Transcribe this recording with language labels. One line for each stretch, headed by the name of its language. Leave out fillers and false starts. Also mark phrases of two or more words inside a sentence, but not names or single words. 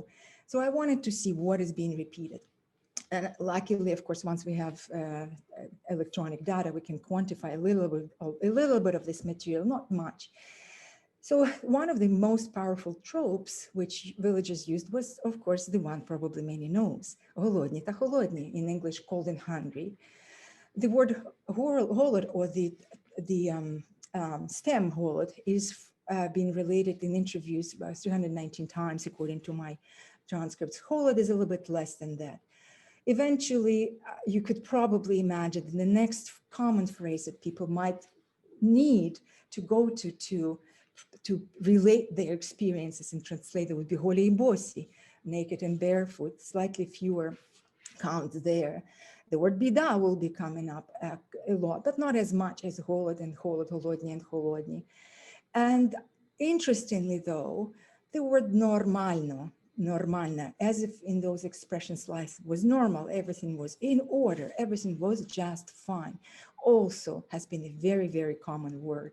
English: So I wanted to see what is being repeated. And luckily, of course, once we have electronic data, we can quantify a little bit of this material, not much. So one of the most powerful tropes which villagers used was, of course, the one probably many knows,
Ukrainian: "Голодні та холодні,"
English: in English, cold and hungry. The word holod, or the stem holod, is being related in interviews about 319 times, according to my transcripts. Holod is a little bit less than that. Eventually, you could probably imagine the next common phrase that people might need to go to relate their experiences and translate it would be
Ukrainian: "голі й босі,"
English: naked and barefoot, slightly fewer counts there. The word "біда" will be coming up a lot, but not as much as "голод" and "холод," "голодні" and "холодні." And interestingly, though, the word
Ukrainian: "нормально," "нормально,"
English: as if in those expressions life was normal, everything was in order, everything was just fine, also has been a very, very common word.